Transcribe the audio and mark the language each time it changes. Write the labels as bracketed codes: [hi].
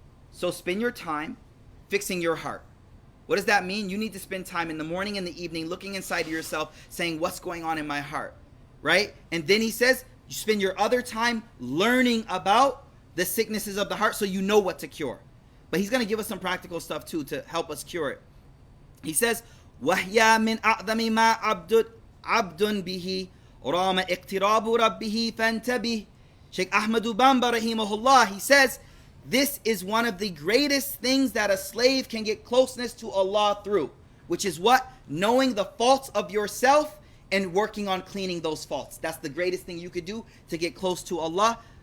[en] So spend your time fixing your heart. What does that mean? You need to spend time in the morning and the evening looking inside of yourself, saying, what's going on in my heart? Right? And then he says, you spend your other time learning about the sicknesses of the heart so you know what to cure. But he's going to give us some practical stuff too to help us cure it. [ar] He says, وَهْيَا مِنْ أَعْظَمِ مَا عَبْدٌ بِهِ رَامَ اِقْتِرَابُ رَبِّهِ فَانْتَبِهِ. [en] Sheikh Ahmad Bamba, rahimahullah, he says, this is one of the greatest things that a slave can get closeness to Allah through, which is what? Knowing the faults of yourself and working on cleaning those faults. That's the greatest thing you could do to get close to Allah.